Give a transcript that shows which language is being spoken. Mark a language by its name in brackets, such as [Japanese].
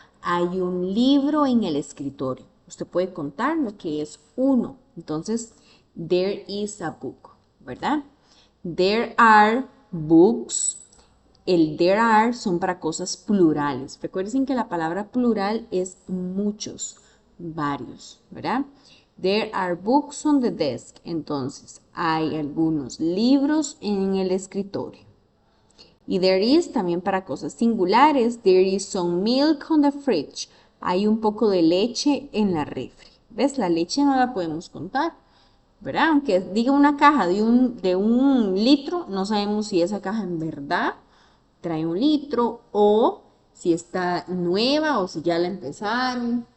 [Spanish] Hay un libro en el escritorio. Usted puede contar lo que es uno. [English] Entonces, there is a book, ¿verdad? There are books. [Spanish] El there are son para cosas plurales. Recuerden que la palabra plural es muchos, varios, ¿verdad? [English] There are books on the desk. [Spanish] Entonces, hay algunos libros en el escritorio. Y there is también para cosas singulares. [English] There is some milk on the fridge. [Spanish] Hay un poco de leche en la refri. ¿Ves? La leche no la podemos contar. ¿verdad? Aunque diga una caja de un litro, no sabemos si esa caja en verdad trae un litro o si está nueva o si ya la empezaron.